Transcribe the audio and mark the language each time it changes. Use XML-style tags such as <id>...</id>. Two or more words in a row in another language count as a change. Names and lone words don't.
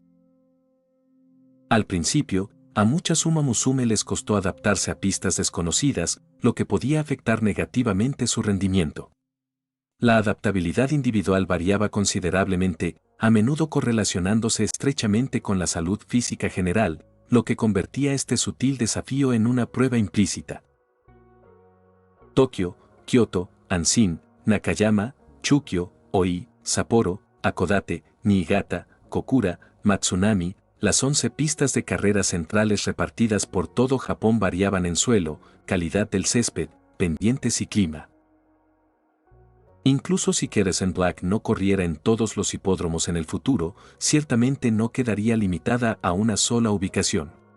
<es>Al principio, a muchas Uma Musume les costó adaptarse a pistas desconocidas, lo que podía afectar negativamente su rendimiento. La adaptabilidad individual variaba considerablemente, a menudo correlacionándose estrechamente con la salud física general, lo que convertía este sutil desafío en una prueba implícita. Tokio, Kioto, Anshin, Nakayama, Chukyo, Oi, Sapporo, Hakodate, Niigata, Kokura, Matsunami, las 11 pistas de carreras centrales repartidas por todo Japón variaban en suelo, calidad del césped, pendientes y clima. Incluso si Keresan Black no corriera en todos los hipódromos en el futuro, ciertamente no quedaría limitada a una sola ubicación.</es>